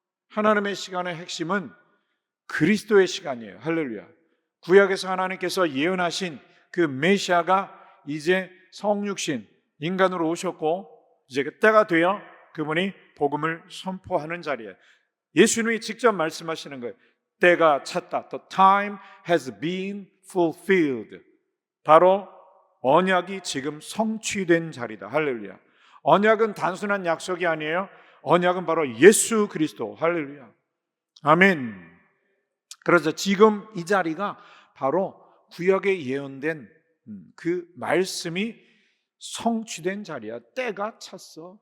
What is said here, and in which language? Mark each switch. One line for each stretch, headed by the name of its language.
Korean: 하나님의 시간의 핵심은 그리스도의 시간이에요. 할렐루야. 구약에서 하나님께서 예언하신 그 메시아가 이제 성육신 인간으로 오셨고 이제 그 때가 되어 그분이 복음을 선포하는 자리에 예수님이 직접 말씀하시는 거예요. 때가 찼다.
English: The time has been fulfilled.
Korean: 바로 언약이 지금 성취된 자리다. 할렐루야. 언약은 단순한 약속이 아니에요. 언약은 바로 예수 그리스도. 할렐루야. 아멘. 그래서 지금 이 자리가 바로 구약에 예언된 그 말씀이 성취된 자리야. 때가 찼어.